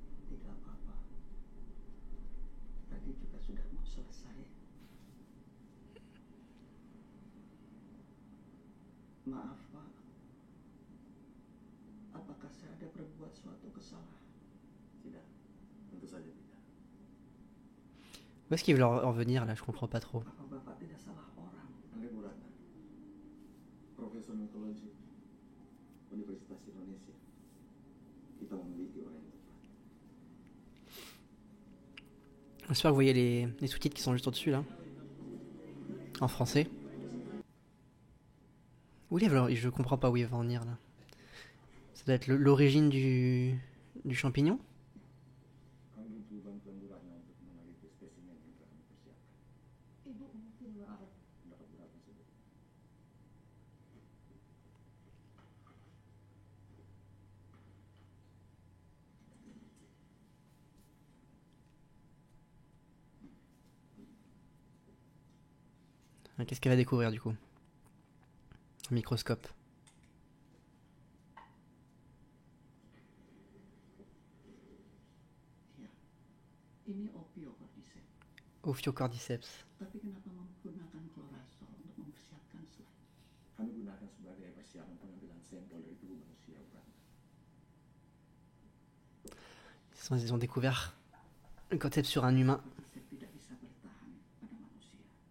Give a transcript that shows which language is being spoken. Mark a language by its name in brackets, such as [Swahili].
[Indonesian] Tidak apa-apa. Tadi juga sudah mau selesai. Maaf, Pak. Apakah saya ada berbuat suatu kesalahan? Tidak, tentu saja tidak. [French] Où est-ce qu'ils veulent en venir là? Je comprends pas trop. [Indonesian] Apa Bapak tidak salah orang? Angga Murata, Profesor Mitologi, Universitas Indonesia. Kita memiliki orang yang tepat. [French] J'espère que vous voyez les sous-titres qui sont juste au-dessus là. En français. Je comprends pas où ils vont en venir là. Ça doit être l'origine du champignon. [Indonesian] Kami butuh bantuan lurahnya untuk meneliti spesimen yang telah dipersiapkan. Ibu mungkin maaf. mendapat berat tersebut. [French] Qu'est-ce qu'elle va découvrir du coup? Un microscope. [Indonesian] Ya, ini Ophiocordyceps. Ophiocordyceps. Tapi kenapa menggunakan klorazol untuk mempersiapkan slide? Kami gunakan sebagai persiapan pengambilan sampel dari tubuh manusia, bukan? [French] Ils ont découvert le cordyceps sur un humain. [Indonesian] Cordyceps tidak bisa bertahan pada manusia.